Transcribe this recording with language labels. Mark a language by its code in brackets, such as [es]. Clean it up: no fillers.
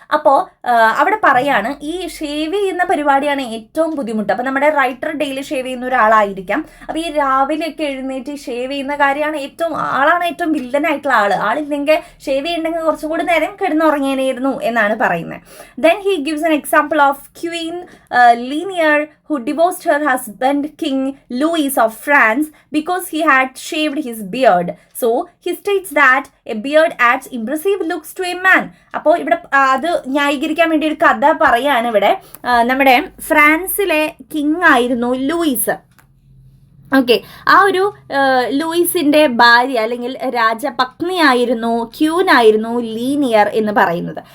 [ml] അപ്പോൾ അവിടെ പറയാണ്, ഈ ഷേവ് ചെയ്യുന്ന പരിപാടിയാണ് ഏറ്റവും ബുദ്ധിമുട്ട്. അപ്പോൾ നമ്മുടെ റൈറ്റർ ഡെയിലി ഷേവ് ചെയ്യുന്ന ഒരാളായിരിക്കാം. അപ്പോൾ ഈ രാവിലെയൊക്കെ എഴുന്നേറ്റ് ഷേവ് ചെയ്യുന്ന കാര്യമാണ് ആളാണ് ഏറ്റവും വില്ലനായിട്ടുള്ള ആളില്ലെങ്കിൽ ഷേവ് ചെയ്യണമെങ്കിൽ കുറച്ചും കൂടി നേരം കിടന്നുറങ്ങിയായിരുന്നു എന്നാണ് പറയുന്നത്. [en] Then he gives an example of Queen Linéar who divorced her husband King Louis of France because he had shaved his beard. So he states that a beard adds impressive looks to a man. [ml] അപ്പോൾ ഇവിടെ അത് ന്യായീകരിക്കാൻ വേണ്ടി ഒരു കഥ പറയാണ്. ഇവിടെ നമ്മുടെ ഫ്രാൻസിലെ കിങ് ആയിരുന്നു ലൂയിസ്. ഓക്കെ, ആ ഒരു ലൂയിസിന്റെ ഭാര്യ അല്ലെങ്കിൽ രാജപത്നിയായിരുന്നു, ക്യൂനായിരുന്നു ലീനിയർ എന്ന് പറയുന്നത്.